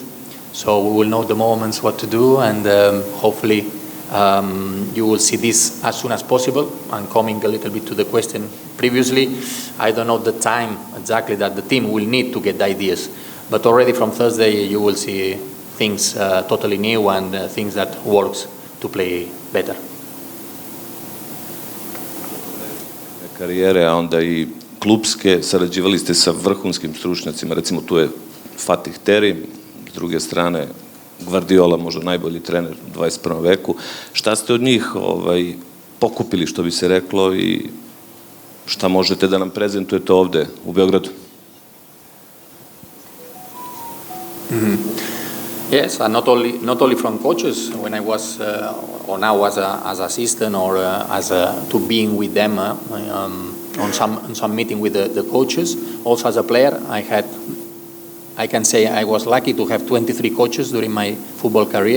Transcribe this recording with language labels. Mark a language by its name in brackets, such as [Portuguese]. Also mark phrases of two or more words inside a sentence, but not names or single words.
[English] So we will know the moments, what to do, and hopefully you will see this as soon as possible. And coming a little bit to the question previously, I don't know the time exactly that the team will need to get the ideas. But already from Thursday, you will see things totally new and things that works to play better. [Serbian] Karijere, a onda i klubske, sarađivali ste sa vrhunskim stručnjacima, recimo tu je Fatih Terim, s druge strane Guardiola, možda najbolji trener u 21. veku. Šta ste od njih pokupili, što bi se reklo, i šta možete da nam prezentujete ovde u Beogradu? [English] Yes, and not only from coaches. When I was or now as assistant or to being with them on some meeting with the coaches. Also as a player, I can say I was lucky to have 23 coaches during my football career.